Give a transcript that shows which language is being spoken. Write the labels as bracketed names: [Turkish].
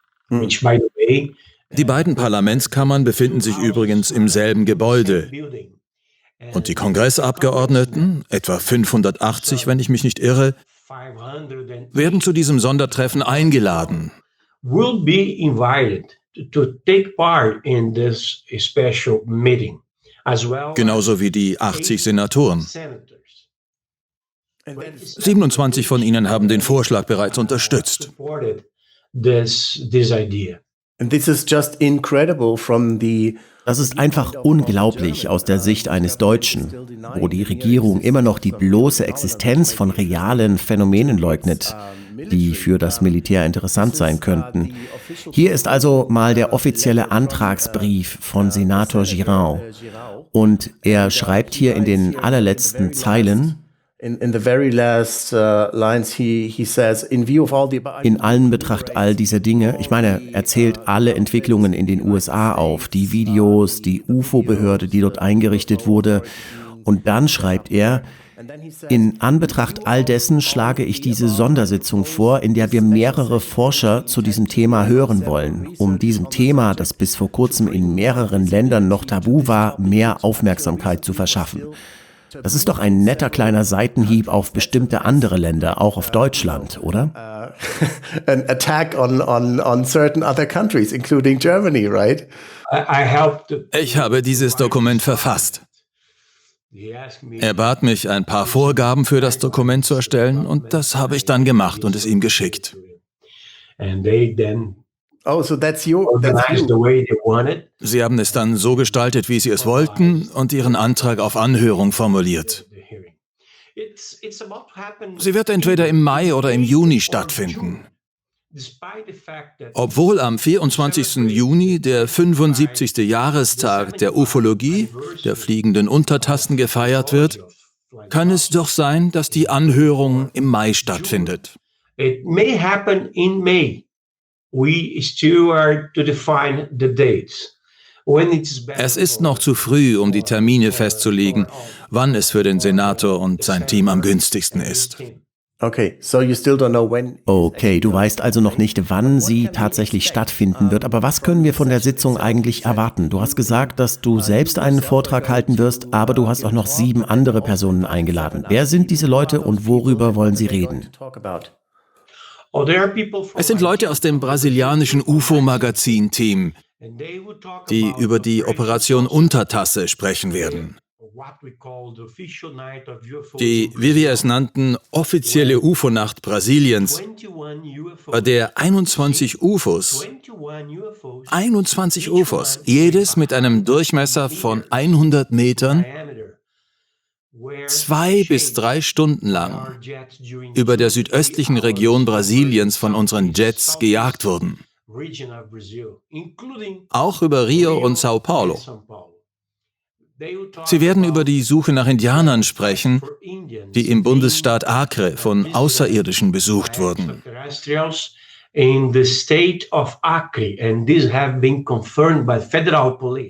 [German] Die beiden Parlamentskammern befinden sich übrigens im selben Gebäude. Und die Kongressabgeordneten, etwa 580, wenn ich mich nicht irre, werden zu diesem Sondertreffen eingeladen. [English] Will be invited to take part in this special meeting, as well [German] Genauso wie die 80 Senatoren. [English] senators. [German] 27 von ihnen haben den Vorschlag bereits unterstützt. [English] Supported this idea. And this is just incredible from the [German] Das ist einfach unglaublich aus der Sicht eines Deutschen, wo die Regierung immer noch die bloße Existenz von realen Phänomenen leugnet, die für das Militär interessant sein könnten. Hier ist also mal der offizielle Antragsbrief von Senator Girão. Und er schreibt hier in den allerletzten Zeilen: [English] in the very last lines he says, in view of all the [German] In allen Betracht all dieser Dinge, ich meine, er zählt alle Entwicklungen in den USA auf, die Videos, die UFO-Behörde, die dort eingerichtet wurde. Und dann schreibt er: In Anbetracht all dessen schlage ich diese Sondersitzung vor, in der wir mehrere Forscher zu diesem Thema hören wollen, um diesem Thema, das bis vor kurzem in mehreren Ländern noch tabu war, mehr Aufmerksamkeit zu verschaffen. Das ist doch ein netter kleiner Seitenhieb auf bestimmte andere Länder, auch auf Deutschland, oder? [English] an attack on certain other countries, including Germany, right? I helped. [German] Ich habe dieses Dokument verfasst. Er bat mich, ein paar Vorgaben für das Dokument zu erstellen, und das habe ich dann gemacht und es ihm geschickt. [English] And they then Oh, so that's you. organized the way they wanted. [German] Sie haben es dann so gestaltet, wie Sie es wollten, und Ihren Antrag auf Anhörung formuliert. [English] The hearing. It's about to happen. [German] Sie wird entweder im Mai oder im Juni stattfinden. [English] Despite the fact that [German] Obwohl am 24. Juni der 75. Jahrestag der Ufologie, der fliegenden Untertassen, gefeiert wird, kann es doch sein, dass die Anhörung im Mai stattfindet. [English] it may happen in May. We still are to define the dates. When it's [German] Es ist noch zu früh, um die Termine festzulegen, wann es für den Senator und sein Team am günstigsten ist. [English] Okay, so you still don't know when. [German] Okay, du weißt also noch nicht, wann sie tatsächlich stattfinden wird, aber was können wir von der Sitzung eigentlich erwarten? Du hast gesagt, dass du selbst einen Vortrag halten wirst, aber du hast auch noch 7 andere Personen eingeladen. Wer sind diese Leute und worüber wollen sie reden? [English] Oh, there are people from [German] Es sind Leute aus dem brasilianischen UFO-Magazin-Team, [English] and they would talk [German] die [English] about [German] über die Operation Untertasse sprechen werden. [English] what we call the official night of UFOs. [German] Die, wie wir es nannten, offizielle UFO-Nacht Brasiliens, [English] 21 UFOs. [German] bei der 21 UFOs, 21 UFOs, jedes mit einem Durchmesser von 100 Metern, [English] diameter, were [German] 2 bis 3 Stunden lang über der südöstlichen Region Brasiliens von unseren Jets gejagt wurden. [English] region of Brazil, including [German] Auch über Rio und Sao Paulo. [English] São Paulo. They would talk [German] Sie werden über [English] about [German] die Suche nach Indianern sprechen, [English] for Indians [German] die im Bundesstaat Acre von Außerirdischen besucht wurden. [English] extraterrestrials in the state of Acre, and these have been confirmed by federal police.